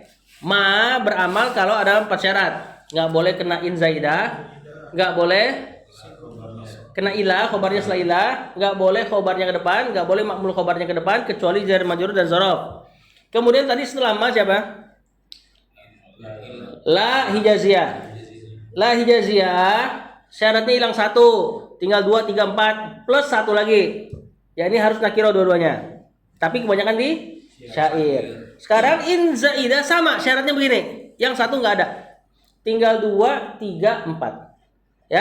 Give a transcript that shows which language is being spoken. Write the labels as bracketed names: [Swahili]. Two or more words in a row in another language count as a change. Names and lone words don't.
[Indonesian] Ma beramal kalau ada 4 syarat. Nggak boleh kena in zaidah, nggak boleh kena ilah, khobarnya setelah ilah, nggak boleh khobarnya ke depan, nggak boleh makmul khobarnya ke depan, kecuali jar majrur dan dzaraf. Kemudian tadi setelah ma siapa? La hijaziyah. La hijaziyah syaratnya hilang 1, tinggal 2, 3, 4 plus 1 lagi. Ya ini harus nakirah dua-duanya. Tapi kebanyakan di syair. Sekarang in zaidah sama syaratnya begini. Yang 1 nggak ada. Tinggal 2, 3, 4. Ya.